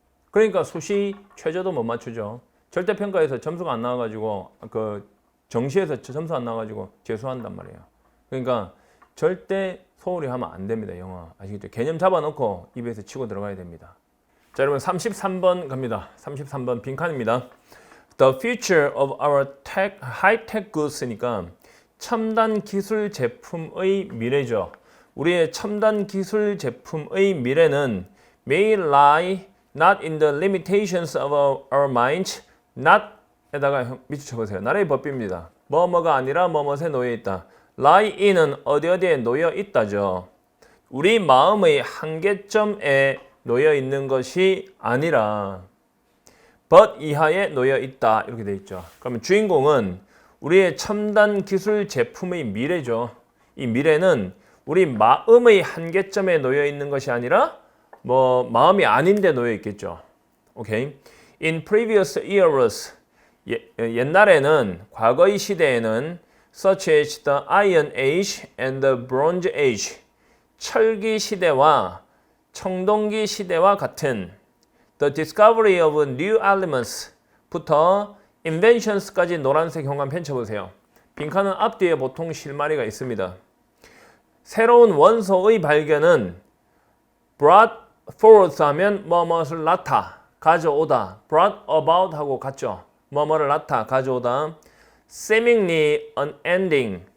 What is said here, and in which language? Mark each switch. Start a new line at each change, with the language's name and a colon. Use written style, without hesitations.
Korean: 그러니까 수시 최저도 못 맞추죠. 절대평가에서 점수가 안 나와가지고 그 정시에서 점수 안 나와가지고 재수한단 말이에요. 그러니까 절대 소홀히 하면 안 됩니다. 영어 아시겠죠? 개념 잡아놓고 입에서 치고 들어가야 됩니다. 자, 여러분 33번 갑니다. 33번 빈칸입니다.
English: The future of our high-tech goods니까
Korean: 첨단 기술 제품의 미래죠. 우리의 첨단 기술 제품의 미래는
English: may lie not in the limitations of our minds, not
Korean: 에다가 밑줄 쳐보세요. 나라의 법비입니다. 뭐뭐가 아니라 뭐뭐에 놓여 있다. lie in은 어디에 놓여 있다죠. 우리 마음의 한계점에 놓여 있는 것이 아니라
English: but
Korean: 이하에 놓여 있다. 이렇게 돼 있죠. 그러면 주인공은 우리의 첨단 기술 제품의 미래죠. 이 미래는 우리 마음의 한계점에 놓여 있는 것이 아니라 뭐 마음이 아닌데 놓여 있겠죠. 오케이.
English: In previous eras
Korean: 옛날에는 과거의 시대에는
English: such as the Iron Age and the Bronze Age
Korean: 철기 시대와 청동기 시대와 같은
English: the discovery of new elements부터 inventions까지
Korean: 노란색 현관 펼쳐보세요. 빈칸은 앞뒤에 보통 실마리가 있습니다. 새로운 원소의 발견은
English: brought forth
Korean: 하면 뭐뭇을 나타, 가져오다.
English: brought about
Korean: 하고 같죠. 뭐뭐를 나타, 가져오다.
English: seemingly unending.